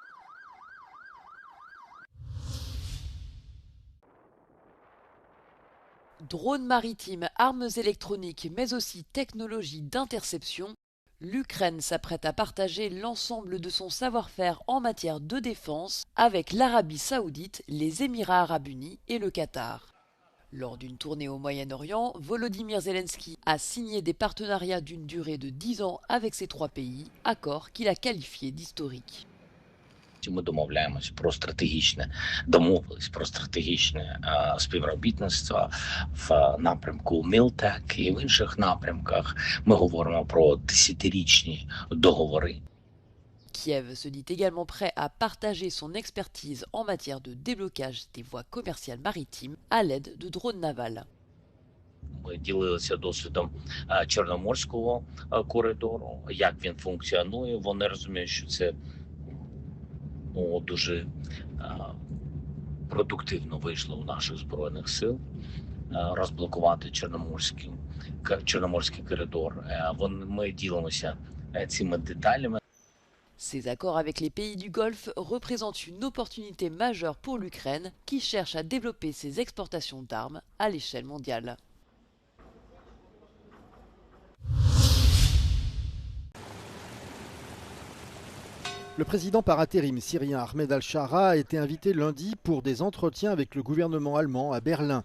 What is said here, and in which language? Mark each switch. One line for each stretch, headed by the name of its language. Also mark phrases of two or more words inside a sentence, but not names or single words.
French: Drones maritimes, armes électroniques, mais aussi technologies d'interception, l'Ukraine s'apprête à partager l'ensemble de son savoir-faire en matière de défense avec l'Arabie saoudite, les Émirats arabes unis et le Qatar. Lors d'une tournée au Moyen-Orient, Volodymyr Zelensky a signé des partenariats d'une durée de 10 ans avec ces trois pays, accord qu'il a qualifié d'historique.
Ukrainian: Ми домовляємось про стратегічне, домовились про стратегічне співробітництво в напрямку Мілтек і в інших напрямках. Ми говоримо про десятирічні договори.
French: Kiev se dit également prêt à partager son expertise en matière de déblocage des voies commerciales maritimes à l'aide de drones navals.
Ukrainian: Ми ділилися досвідом Чорноморського коридору, як він функціонує. Вони розуміють, що це дуже продуктивно вийшло у наших Збройних сил розблокувати Чорноморський коридор. Ми ділимося цими деталями.
French: Ces accords avec les pays du Golfe représentent une opportunité majeure pour l'Ukraine qui cherche à développer ses exportations d'armes à l'échelle mondiale. Le président par intérim syrien Ahmed al-Shara a été invité lundi pour des entretiens avec le gouvernement allemand à Berlin.